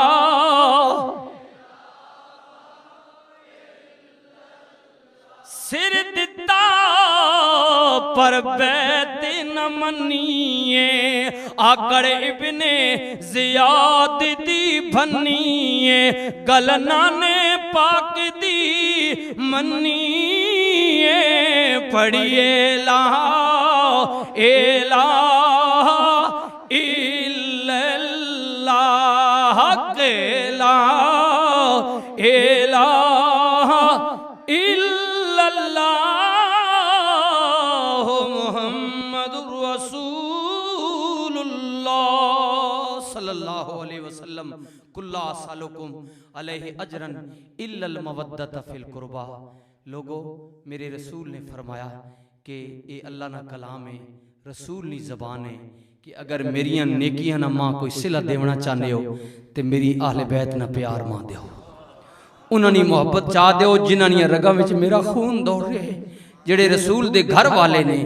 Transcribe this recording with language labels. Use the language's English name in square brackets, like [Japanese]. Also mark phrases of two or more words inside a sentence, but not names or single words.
[Punjabi] سر دتا پر بیعت نہ منیے آکڑ ابن زیاد دی بھنیے گلنا نے پاک دی منیے پڑھیے [Arabic] لا إله إلا الله لا إله صلى الله عليه وسلم قل لا أسألكم عليه أجرا إلا المودة في القربى. [Punjabi] لوگو میرے رسول نے فرمایا کہ یہ اللہ نا کلام ہے، رسول نی زبان ہے کہ اگر میریاں نیکیاں نا ماں کوئی صلہ دیونا چاہتے ہو تو میری اہل بیت نا پیار ماں دو، انہوں نے محبت چاہ دو جنہاں دی رگاں وچ میرا خون دوڑ رہا ہے، جیہڑے رسول دے گھر والے نے.